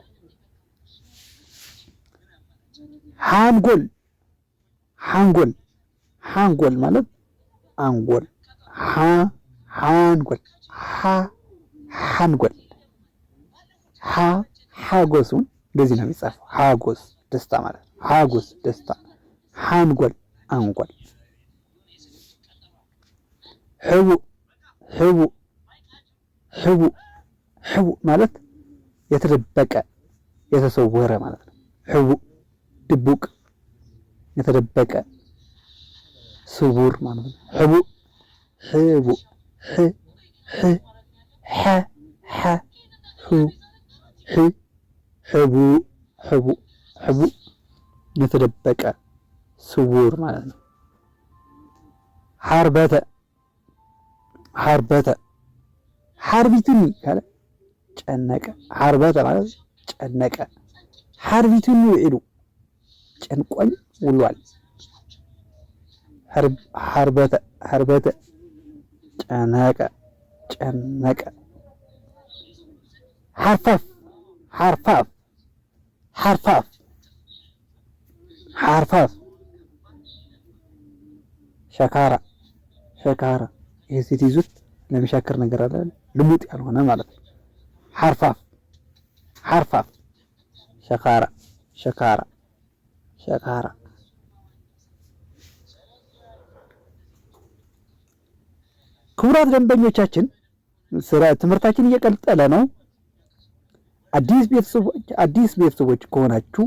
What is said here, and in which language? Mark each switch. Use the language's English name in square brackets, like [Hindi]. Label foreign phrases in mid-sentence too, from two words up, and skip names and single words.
[Amharic] ሃንጎል ማለት አንጎል። ሃንጎል ሀጎሱን እንደዚህ ነው የሚጻፈው። ሀጎስ ደስታ ማለት ነው። ሀጎስ ደስታ። ሃንጎል አንጎል። ሕቡእ ሕቡእ ሕቡእ ሕቡእ ማለት የተደበቀ የተሰወረ ማለት ነው። ሕቡእ ድቡቅ የተደበቀ ስውር ማለት ነው። ሕቡእ ሕቡእ ሕ ሕ ሐ ሐ ሑ ሕ ሕቡእ ሕቡእ ሕቡእ የተደበቀ ስውር ማለት ነው። [Tigrinya] ሓርበተ ሓርበተ ሓርቢቱኒ ካለ [Amharic] ጨነቀ። ሓርበተ ማለት ጨነቀ። [Tigrinya] ሓርቢቱኒ ውዒሉ [Amharic] ጨንቆኝ ውሏል። ሓርበተ ሓርበተ ጨነቀ ጨነቀ። ሓርፋፍ ሓርፋፍ ሓርፋፍ ሓርፋፍ ሸካራ ሸካራ ይሄ ስትይዙት ለሚሻክር ነገር አለ ልሙጥ ያልሆነ ማለት ነው። ሓርፋፍ ሓርፋፍ ሸካራ ሸካራ ሸካራ። ክቡራት ደንበኞቻችን ትምህርታችን እየቀጠለ ነው። አዲስ ቤተሰቦች ከሆናችሁ